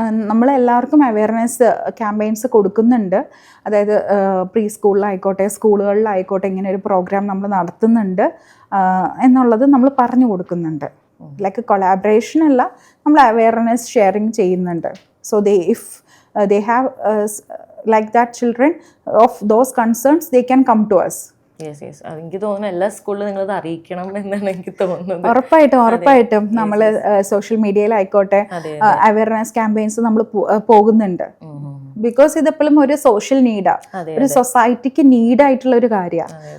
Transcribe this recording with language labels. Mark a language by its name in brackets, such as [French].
[Malayalam] നമ്മളെല്ലാവർക്കും awareness campaigns കൊടുക്കുന്നുണ്ട്. അതായത് pre സ്കൂളിലായിക്കോട്ടെ സ്കൂളുകളിലായിക്കോട്ടെ ഇങ്ങനെ ഒരു പ്രോഗ്രാം നമ്മൾ നടത്തുന്നുണ്ട് എന്നുള്ളത് നമ്മൾ പറഞ്ഞു കൊടുക്കുന്നുണ്ട്. ലൈക്ക് കൊളാബറേഷൻ അല്ല, നമ്മൾ അവയർനെസ് ഷെയറിങ് ചെയ്യുന്നുണ്ട്. [English] So if they have like that children of those concerns, they can come to us. [Malayalam] എനിക്ക് തോന്നുന്നു എല്ലാ സ്കൂളിലും നിങ്ങളത് അറിയിക്കണം എന്നാണ് എനിക്ക് തോന്നുന്നത്. ഉറപ്പായിട്ടും നമ്മൾ സോഷ്യൽ മീഡിയയിലായിക്കോട്ടെ അവയർനെസ് ക്യാമ്പയിൻസ് നമ്മൾ പോകുന്നുണ്ട്. ബിക്കോസ് ഇതെപ്പോഴും ഒരു സോഷ്യൽ നീഡാണ്, ഒരു സൊസൈറ്റിക്ക് നീഡായിട്ടുള്ള ഒരു കാര്യമാണ്.